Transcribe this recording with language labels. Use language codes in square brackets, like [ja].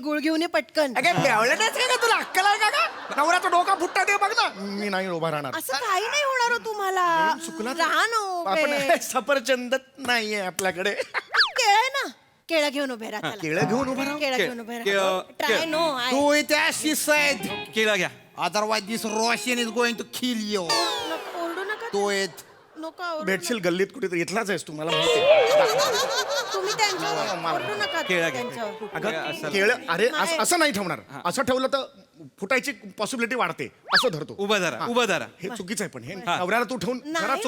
[mr] गुळ घेऊन ये पटकन. तुला अक्कल आहे का? नवऱ्याचा डोका फुटता ते बघ ना. मी नाही उभा राहणार. असं काही नाही होणार हो तुम्हाला. चुकला राहा ना उभे. आपण सफरचंद नाहीये आपल्याकडे. केळ आहे ना, केळं घेऊन उभे राहा. केळं घेऊन उभा राहा. केळं घेऊन उभे राहा. [en] Try no. Do it as she said. [mr] केला घ्या. [en] Otherwise this Russian is going to kill you. [mr] ओरडू नका. [en] Do it. [mr] नको ओरडू. भेटशील गल्लीत कुठेतरी. इथलाच आहेस तू, मला माहिती आहे. तुम्ही त्यांच्यावर ओरडू नका. त्यांच्यावर. अगं केळं. अरे असं नाही ठेवणार. असं ठेवलं तर फुटायची पॉसिबिलिटी वाढते. असं धरतो. उभा धरा. हे चुकीचं आहे. पण हे नवऱ्याला तू ठेवून जरा नाही हो,